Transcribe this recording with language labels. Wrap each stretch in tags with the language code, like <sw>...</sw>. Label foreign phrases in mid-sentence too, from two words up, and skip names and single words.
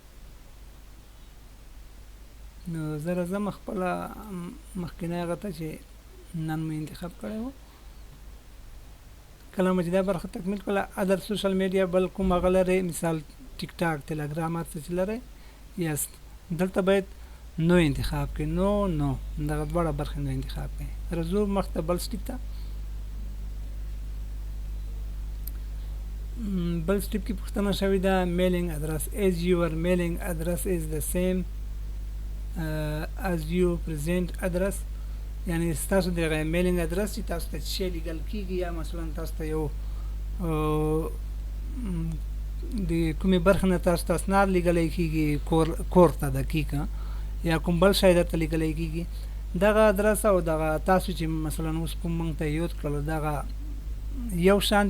<ps>نو زه راځم خپله مخکینی هغه ته چې نن مې انتخاب کړی و کله مو چې دا برخه تکمیل کړله</ps> <en>other social media</en> <ps>بل کوم هغه لرئ مثال ټیک ټاک تلګرام هر څه چې لرئ یاست دلته باید نو انتخاب کړئ نو دغه دواړه برخې نو انتخاب کړئ راځو مخته بل سټیپ ته بل سټیپ کې پوښتنه شوې ده</ps> <en>mailing address as your mailing address is the same as your present address</en> <ps>یعنی ستاسو دغه</ps> <en>mailing address</en> <ps>چې تاسو ته شی لیږل کېږي یا مثلا تاسو ته یو د کومې برخې نه تاسو ته اسناد لیږلی کېږي کور ته دقیقه یا کوم بل شی درته لیږلی کېږي دغه ادرس او دغه تاسو چې مثلا اوس کوم موږ ته یاد کړل دغه یو شان</ps>